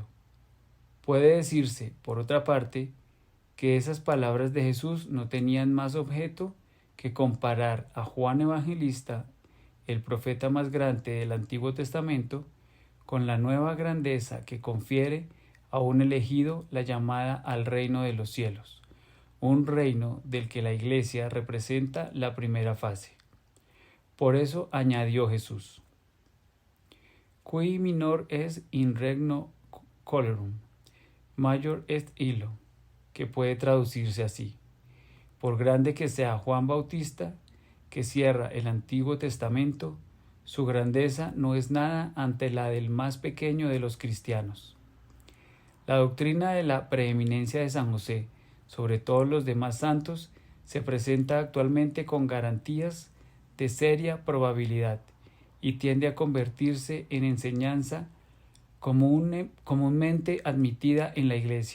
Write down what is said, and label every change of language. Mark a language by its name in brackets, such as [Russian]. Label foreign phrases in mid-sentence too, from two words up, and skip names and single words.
[Spanish] Puede decirse, por otra parte, que esas palabras de Jesús no tenían más objeto que comparar a Juan Evangelista, el profeta más grande del Antiguo Testamento, con la nueva grandeza que confiere a un elegido la llamada al reino de los cielos, un reino del que la Iglesia representa la primera fase. Por eso añadió Jesús: [Latin] Qui minor est in regno coelorum, major est illo, [Spanish] que puede traducirse así: por grande que sea Juan Bautista, que cierra el Antiguo Testamento, su grandeza no es nada ante la del más pequeño de los cristianos. La doctrina de la preeminencia de San José sobre todos los demás santos se presenta actualmente con garantías de seria probabilidad y tiende a convertirse en enseñanza comúnmente admitida en la Iglesia.